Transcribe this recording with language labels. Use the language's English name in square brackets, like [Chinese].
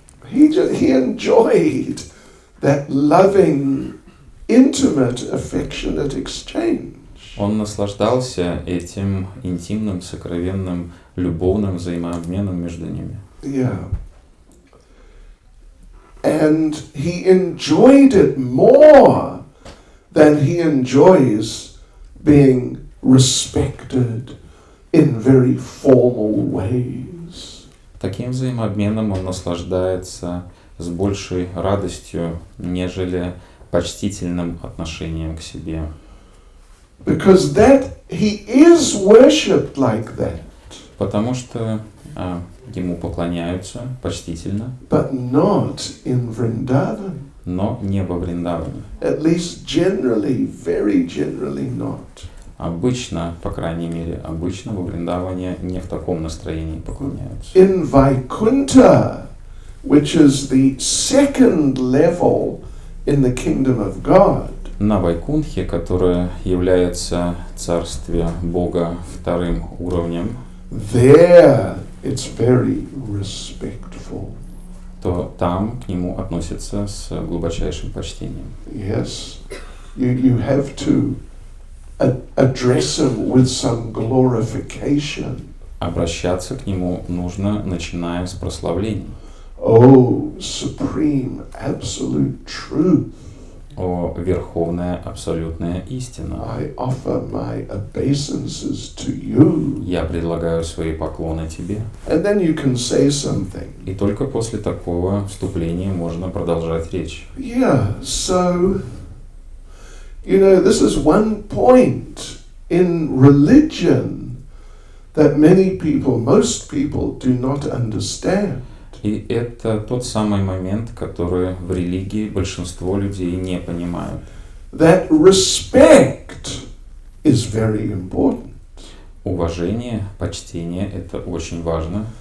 [English] He enjoyed that loving, intimate, affectionate exchange. [Russian] Он наслаждался этим интимным, сокровенным, любовным взаимообменом между ними. Yeah. [English] And he enjoyed it more than he enjoys being respected in very formal ways. [Russian] Таким взаимообменом он наслаждается с большей радостью, нежели почтительным отношением к себе. [English] Because he is worshipped like that. [Russian] Потому что ему поклоняются почтительно, [English] But not in Vrindavan. [Russian] но не во Вриндаване. [English] At least generally, very generally not. [Russian] Обычно, по крайней мере, обычно во Вриндаване не в таком настроении поклоняются. [English] In Vaikuntha, which is the second level in the kingdom of God, [Russian] На Вайкунтхе, которое является царствие Бога вторым уровнем, [English] there it's very respectful. [Russian] то там к нему относятся с глубочайшим почтением. [English] Yes, you have to address him with some glorification. [Russian] Обращаться к нему нужно, начиная с прославлений. [English] Oh, supreme, absolute truth. [Russian] О верховная абсолютная истина. [English] I offer my obeisances to you. [Russian] Я предлагаю свои поклоны тебе. [English] And then you can say something. [Russian] И только после такого вступления можно продолжать речь. [English] Yeah, so, this is one point in religion that most people do not understand. [Russian] И это тот самый момент, который в религии большинство людей не понимают. [English] That respect is very important. [Russian] Уважение, почтение – это очень важно,